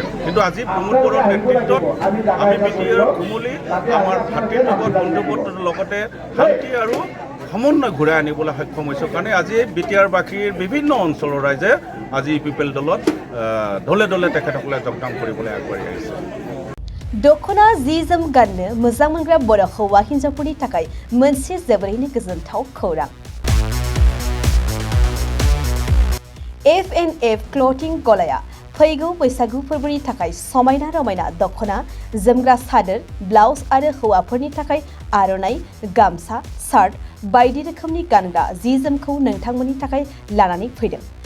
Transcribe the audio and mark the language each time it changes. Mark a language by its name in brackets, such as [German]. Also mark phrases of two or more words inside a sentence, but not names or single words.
[Assamese] কিন্তু আজি প্ৰমোদ বড়োৰ নেতৃত্বত আমি বিটিআৰ কোমলি আমাৰ ভাতৃত্ববোধ বন্ধুত্বৰ লগতে শান্তি আৰু সমন্বয় ঘূৰাই আনিবলৈ সক্ষম হৈছোঁ। কাৰণে আজি বিটিআৰবাসীৰ বিভিন্ন অঞ্চলৰ ৰাইজে আজি ইউপিপিএল দলত দলে দলে তেখেতসকলে যোগদান কৰিবলৈ আগবাঢ়ি আহিছে। [Bodo] दखना जि जोम गाननो मोजां मोनग्रा बर' हौवा हिन्जावफोरनि थाखाय मोनसे जोबोरैनो गोजोनथाव खौरां। F&F क्लथिं गलाया फैगौ बैसागु फोरबोनि थाखाय समायना रमायना दखना, जोमग्रा सादोर, ब्लाउज आरो हौवाफोरनि थाखाय आर'नाइ, गामसा, शार्ट बायदि रोखोमनि गानग्रा जि जोमखौ नोंथांमोननि थाखाय लानानै फैदों।